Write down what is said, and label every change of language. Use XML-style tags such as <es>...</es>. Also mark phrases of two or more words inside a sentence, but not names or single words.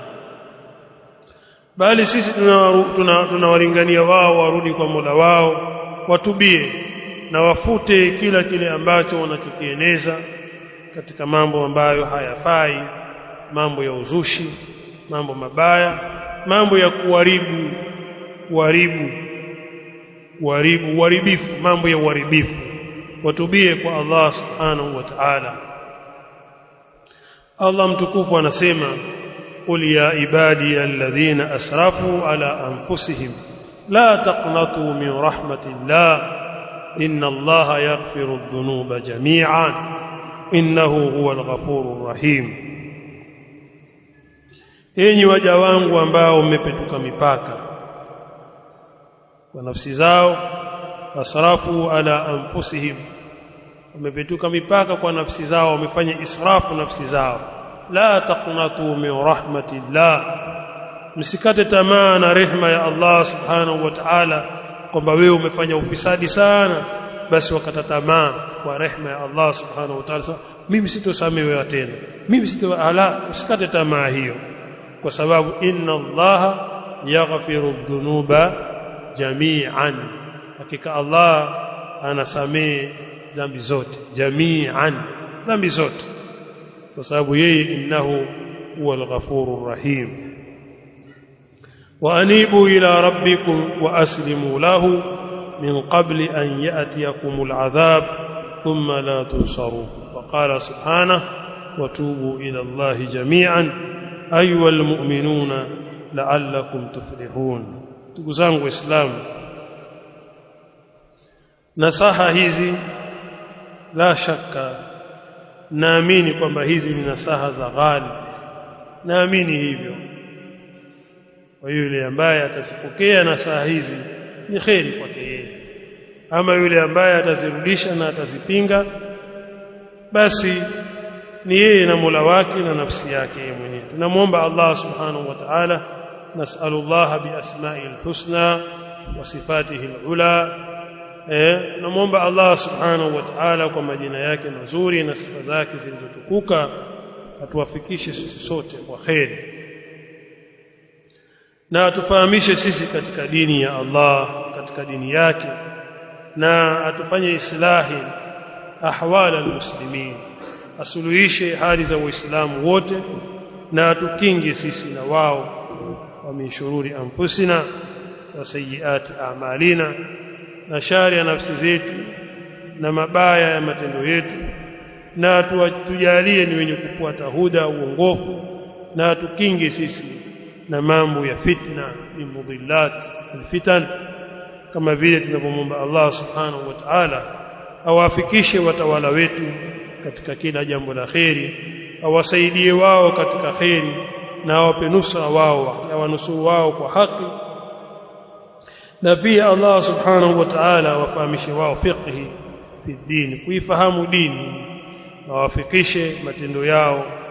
<sw>Bali sisi tunawalingania wao warudi kwa Mola wao, watubie na wafute kila kile ambacho wanachokieneza katika mambo ambayo hayafai, mambo ya uzushi, mambo mabaya, mambo ya uharibifu, mambo ya uharibifu. Watubie kwa Allah</sw> <ar>سبحانه وتعالى.</ar> <sw>Allah mtukufu anasema,</sw> <ar>قل يا عبادي الذين أسرفوا على أنفسهم لا تقنطوا من رحمة الله إن الله يغفر الذنوب جميعا إنه هو الغفور الرحيم.</ar> <sw>Enyi waja wangu ambao mmepetuka mipaka kwa nafsi zao,</sw> <ar>أسرفوا على أنفسهم,</ar> <sw>wamepetuka mipaka kwa nafsi zao, wamefanya israfu nafsi zao.</sw> <ar>لا تقنطوا من رحمة الله,</ar> <sw>msikate tamaa na rehema ya Allah</sw> <ar>سبحانه وتعالى,</ar> <sw>kwamba wewe umefanya ufisadi sana basi wakata tamaa kwa rehema ya Allah</sw> <ar>سبحانه وتعالى,</ar> <sw>mimi sitosamehewa tena, mimi usikate tamaa hiyo, kwa sababu</sw> <ar>إن الله يغفر الذنوب جميعا,</ar> <sw>hakika Allah anasamehe dhambi zote, jami'an, dhambi zote, kwa sababu yeye</sw> <ar>إنه هو الغفور الرحيم. وأنيبوا إلى ربكم وأسلموا له من قبل أن يأتيكم العذاب ثم لا تنصرون. وقال سبحانه وتوبوا إلى الله جميعا أيها المؤمنون لعلكم تفلحون.</ar> <sw>Ndugu zangu Waislamu, nasaha hizi</sw> <ar>لا شك</ar> <sw>naamini kwamba hizi ni nasaha za ghali, naamini hivyo. Kwa yule ambaye atazipokea nasaha hizi ni kheri kwake yeye, ama yule ambaye atazirudisha na atazipinga, basi ni yeye na Mola wake na nafsi yake yeye mwenyewe.</sw> <ar>Tunamuomba Allah سبحانه وتعالى نسأل الله بالأسماء الحسنى وصفاته العلى,</ar> <sw>tunamuomba Allah</sw> <ar>سبحانه وتعالى</ar> <sw>kwa majina yake mazuri na sifa zake zilizotukuka atuwafikishe sisi sote kwa kheri, na atufahamishe sisi katika dini ya Allah, katika dini yake, na atufanye</sw> <ar>إصلاح أحوال المسلمين,</ar> <sw>asuluhishe hali za waislamu wote, na atukinge sisi na wao</sw> <ar>ومن شرور أنفسنا وسيئات أعمالنا,</ar> <sw>na shari ya nafsi zetu na mabaya ya matendo yetu, na tujalie ni wenye kufuata huda, uongofu, na atukinge sisi na mambo ya fitna,</sw> <ar>من مضلات الفتن,</ar> <sw>kama vile tunapomwomba Allah</sw> <ar>سبحانه وتعالى</ar> <sw>awafikishe watawala wetu katika kila jambo la kheri, awasaidie wao katika kheri, na awape nusra wao, awanusuru wao kwa haki, na pia Allah</sw> <ar>سبحانه وتعالى</ar> <sw>awafahamishe wao</sw> <ar>فقه في الدين,</ar> <sw>kuifahamu dini, awafikishe matendo yao,</sw>